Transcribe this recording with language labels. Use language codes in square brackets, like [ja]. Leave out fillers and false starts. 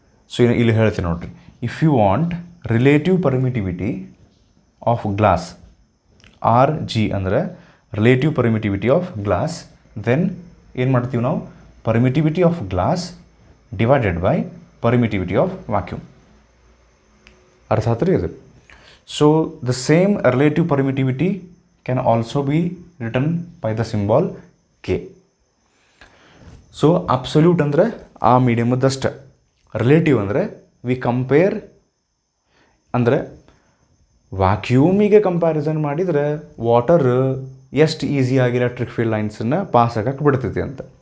[en] so [kn] ಇಲ್ಲಿ ಹೇಳ್ತೀನಿ ನೋಡ್ರಿ, [en] if you want relative permittivity of glass, RG ಅಂದರೆ relative permittivity of glass, then [kn] ಏನು ಮಾಡ್ತೀವಿ ನಾವು, [en] Permittivity of glass divided by permittivity of vacuum. [kn] ಅರ್ಥ ಆತ್ರಿ ಇದು? [en] So the same relative permittivity can also be written by the symbol K. [kn] So absolute ಅಂದರೆ ಆ ಮೀಡಿಯಮದಷ್ಟೆ, relative ಅಂದರೆ [en] we compare, [kn] ಅಂದರೆ ವ್ಯಾಕ್ಯೂಮಿಗೆ ಕಂಪ್ಯಾರಿಸನ್ ಮಾಡಿದರೆ ವಾಟರ್ ಎಷ್ಟು ಈಸಿಯಾಗಿ ಎಲೆಕ್ಟ್ರಿಕ್ ಫೀಲ್ಡ್ ಲೈನ್ಸನ್ನು ಪಾಸ್ ಆಗಕ್ಕೆ ಬಿಡ್ತೈತಿ ಅಂತ.